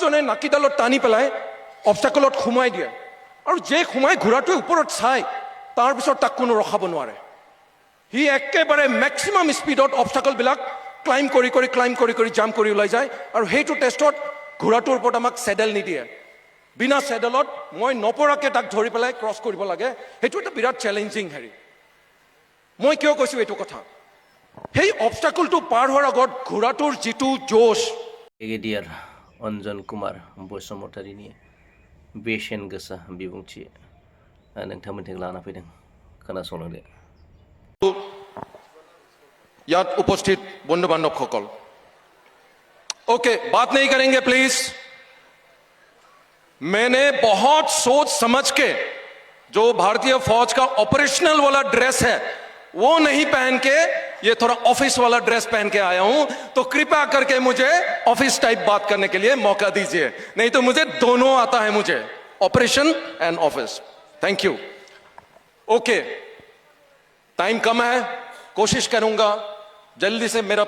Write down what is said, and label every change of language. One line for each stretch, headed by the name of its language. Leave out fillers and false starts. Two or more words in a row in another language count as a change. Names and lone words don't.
Assamese: ঘোঁৰাজনে নাকিডালত টানি পেলাই অবষ্টাকলত সোমাই দিয়ে আৰু যে সোমাই ঘোঁৰাটোৱে ওপৰত চাই তাৰপিছত তাক কোনো ৰখাব নোৱাৰে সি একেবাৰে
English: maximum speed
Assamese: অবষ্টাকলবিলাক ক্লাইম্ব কৰি জাম্প কৰি ওলাই যায় আৰু সেইটো টেষ্টত ঘোঁৰাটোৰ ওপৰত আমাক চেডেল নিদিয়ে বিনা চেডেলত মই নপৰাকৈ তাক ধৰি পেলাই ক্ৰছ কৰিব লাগে সেইটো এটা বিৰাট চেলেঞ্জিং হেৰি মই কিয় কৈছোঁ এইটো কথা সেই অবষ্টাকলটো পাৰ হোৱাৰ আগত ঘোঁৰাটোৰ যিটো জোশ
Bodo: ब्रिगेडियार अन्जन कुमार बसुमतारीनि बेसेन गोसा बिबुंथि नोंथांमोनथिं लाना फैदों खोनासंलांदो
Hindi: याद
Assamese: উপস্থিত বন্ধু বান্ধৱ সকল
Hindi: ओके बात नहीं करेंगे प्लीज मैंने बहुत सोच समझ के जो भारतीय फौज का ऑपरेशनल वाला ड्रेस है वो नहीं पहन के ये थोड़ा ऑफिस वाला ड्रेस पहन के आया हूं तो कृपया करके मुझे
English: office type
Hindi: बात करने के लिए मौका दीजिए नहीं तो मुझे दोनों आता है मुझे
English: operation and office thank you okay time
Hindi: कम है कोशिश करूंगा जल्दी से मेरा